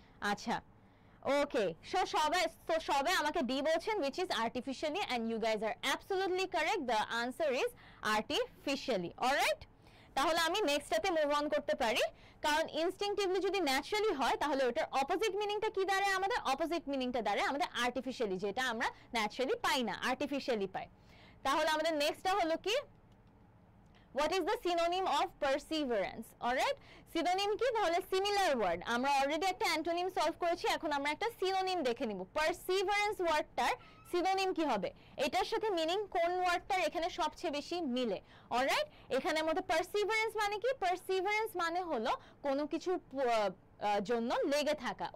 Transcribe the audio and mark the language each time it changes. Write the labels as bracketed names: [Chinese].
[English] আচ্ছা ওকে, [Bangla] সবাই আমাকে ডি বলছেন [English] which is artificially and you guys are absolutely correct, the answer is artificially. alright, [Bangla] তাহলে আমি নেক্সটটাতে মুভ অন করতে পারি, কারণ ইনস্টিংটিভলি যদি ন্যাচারালি হয় তাহলে ওটার অপোজিট মিনিংটা কি দাঁড়ায়, আমাদের অপোজিট মিনিংটা দাঁড়ায় আমাদের আর্টিফিশিয়ালি, যেটা আমরা ন্যাচারালি পাই না, আর্টিফিশিয়ালি পাই। তাহলে আমাদের নেক্সটটা হলো কি, [English] what is the synonym of perseverance? [Bangla] alright, synonym কি, তাহলে similar word, আমরা অলরেডি একটা অ্যান্টোনিম সলভ করেছি, এখন আমরা একটা সিনোনিম দেখে নিব। perseverance ওয়ার্ডটার সিনোনিম কি হবে, এটার সাথে মিনিং কোন ওয়ার্ডটার এখানে সবচেয়ে বেশি মিলে। অলরাইট, এখানের মধ্যে perseverance মানে কি, perseverance মানে হলো কোনো কিছু জন্য লেগে থাকা।